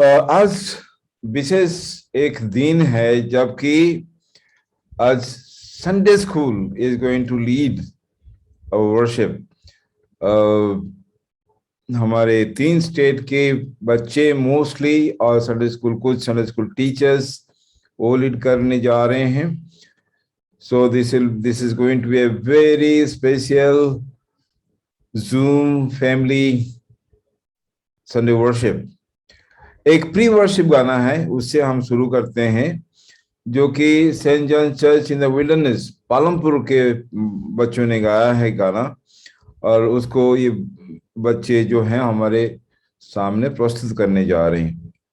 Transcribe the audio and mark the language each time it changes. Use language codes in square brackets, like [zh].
[hi] आज विशेष एक दिन है, जबकि आज [en] Sunday school is going to lead our worship. [hi] हमारे 3 स्टेट के बच्चे मोस्टली, और संडे स्कूल कुछ संडे स्कूल टीचर्स वो लीड करने जा रहे हैं। [en] So this is going to be a very special Zoom family Sunday worship. [hi] एक प्री वर्शिप गाना है, उससे हम शुरू करते हैं, जो कि Saint John church in the wilderness Palampur के बच्चों ने गाया है गाना, और उसको ये बच्चे जो हैं हमारे सामने प्रस्तुत करने जा रहे हैं।